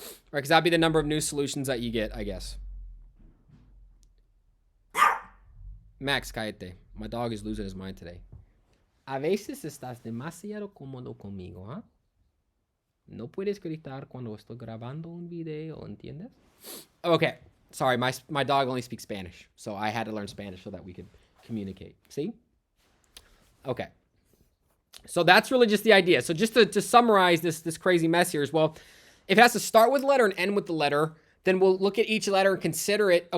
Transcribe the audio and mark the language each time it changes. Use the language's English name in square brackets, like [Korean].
[English] Right, because that'd be the number of new solutions that you get, I guess. [Spanish] Max, cállate. [English] My dog is losing his mind today. [Spanish] A veces estás demasiado cómodo conmigo, ¿ah? No puedes gritar cuando estoy grabando un video, ¿entiendes? [English] Okay. Sorry, my dog only speaks Spanish, so I had to learn Spanish so that we could communicate. See? Okay. So that's really just the idea. So just to summarize this crazy mess here as well, if it has to start with a letter and end with the letter, then we'll look at each letter and consider it.